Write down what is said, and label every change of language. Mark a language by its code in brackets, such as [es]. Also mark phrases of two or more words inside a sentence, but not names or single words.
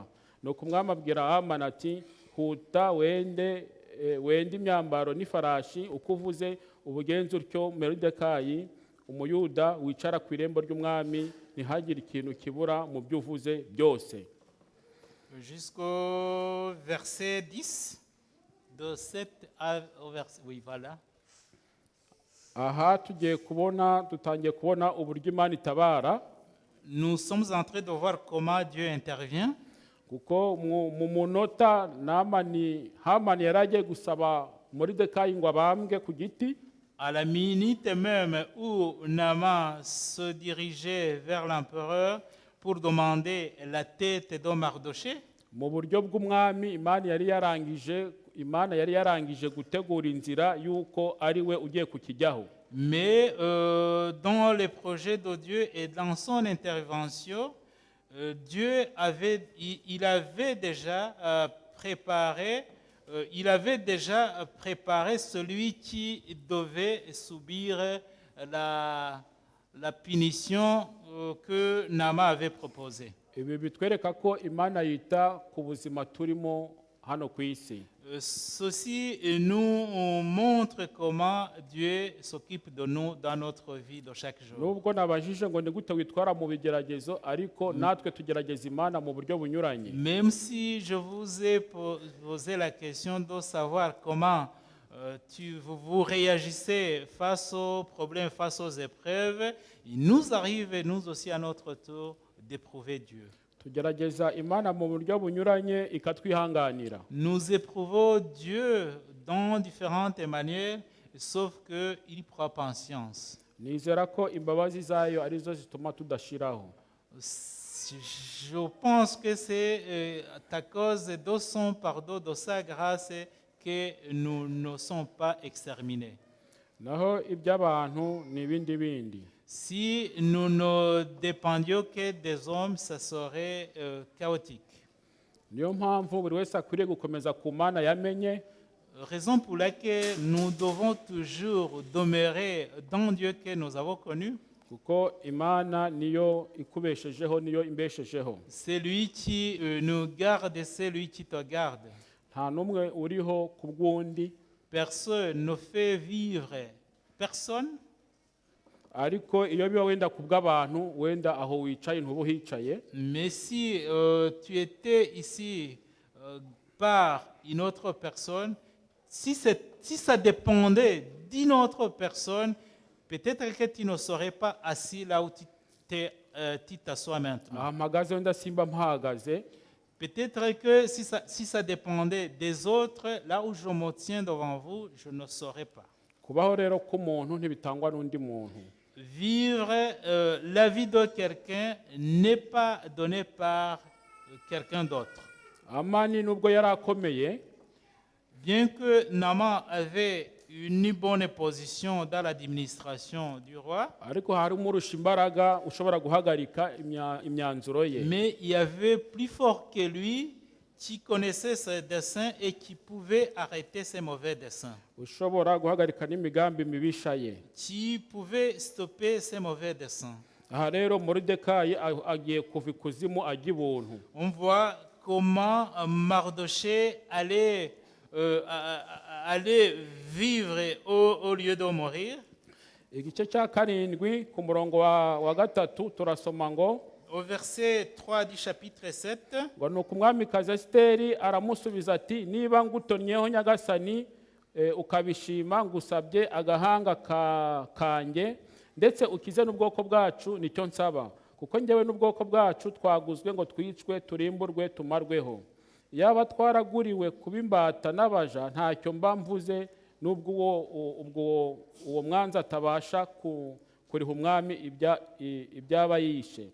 [rw] Nuko umwami abwira Hamani ati huta wende imyambaro n'ifarashi uko uvuze ubugenza utyo Moridekayi umuyuda wicara ku irembo ry'umwami ntihagire ikintu kibura mu byo uvuze byose. [fr] Jusqu'au verset 10, de 7 au verset, oui, voilà. [rw] Aha dutangiye kubona uburyo Imana itabara. [fr] Nous sommes en train de voir comment Dieu intervient. [rw] Kuko mu munota Hamani yari agiye gusaba Moridekayi ngo abambwe ku giti. [fr] À la minute même où Naaman se dirigeait vers l'empereur pour demander la tête de Mardoché, [rw] mu buryo bw'umwami Imana yari yarangije imana yari yarangije gutegura inzira y'uko ari we ugiye kukijyaho. [fr] Mais dans les projets de Dieu et dans son intervention, il avait déjà préparé celui qui devait subir la punition que Nama avait proposée. [rw] Ibi bitwereka ko imana yita ku buzima turimo hano ku isi. [fr] Ceci nous montre comment Dieu s'occupe de nous dans notre vie de chaque jour. [rw] Nubwo nabajije ngo ni gute witwara mu bigeragezo, ariko natwe tugerageza imana mu buryo bunyuranye. [fr] Même si je vous ai posé la question de savoir comment vous réagissez face aux problèmes, face aux épreuves, il nous arrive, nous aussi à notre tour, d'éprouver Dieu. [rw] Tugerageza imana mu buryo bunyuranye ikatwihanganira. [fr] Nous éprouvons Dieu dans différentes manières, sauf qu'il prend patience. [rw] Nizera ko imbabazi zayo arizo zituma tudashiraho. [fr] Je pense que c'est à cause de son pardon, de sa grâce, que nous ne sommes pas exterminés. [rw] Naho iby'abantu ni ibindi bindi. [fr] Si nous ne dépendions que des hommes, ça serait chaotique. [rw] Niyo mpamvu buri wese akwiriye gukomeza ku mana yamenye. [fr] Raison pour laquelle nous devons toujours demeurer dans Dieu que nous avons connu. [rw] Kuko imana niyo ikubeshejeho, niyo imbeshejeho. [fr] C'est lui qui nous garde, c'est lui qui te garde. [rw] Nta n'umwe uriho ku bw'undi. [fr] Personne ne fait vivre personne. [rw] Ariko iyo biba wenda ku bw'abantu, wenda aho wicaye ntuba uhicaye. [fr] Mais si tu étais ici par une autre personne, si ça dépendait d'une autre personne, peut-être que tu ne serais pas assis là où tu t'assois maintenant. [rw] Aha mpagaze wenda simba mpahagaze. [fr] Peut-être que si ça dépendait des autres, là où je me tiens devant vous, je ne saurais pas. [rw] Kubaho rero k'umuntu ntibitangwa n'undi muntu. [fr] Vivre la vie de quelqu'un n'est pas donné par quelqu'un d'autre. [rw] Amani nubwo yari akomeye, [fr] bien que Nama avait une bonne position dans l'administration du roi, [rw] ariko hari umurusha imbaraga ushobora guhagarika imyanzuro ye. [fr] Mais il y avait plus fort que lui qui connaissait ses desseins et qui pouvait arrêter ses mauvais desseins. [rw] Ushobora guhagarika n'imigambi mibisha ye. [fr] Qui pouvait stopper ses mauvais desseins. [rw] Aha rero Moridekayi agiye kuva ikuzimu ajya ibuntu. [fr] On voit comment Mardochée allait vivre au lieu de mourir. [rw] Igice cya karindwi ku murongo wa gatatu turasoma ngo [fr] au verset 3 du chapitre 7, [rw] ngo nuko umwamikazi Esiteri aramusubiza ati niba ngutonnyeho nyagasani ukabishima ngusabye agahanga kanjye ndetse ukize n'ubwoko bwacu nicyo nsaba kuko njyewe n'ubwoko bwacu twaguzwe ngo twicwe turimburwe tumarweho yaba twaraguriwe kuba imbata n'abaja ntacyo mba mvuze n'ubwo uwo mwanzi atabasha kuriha umwami ibyaba yishe.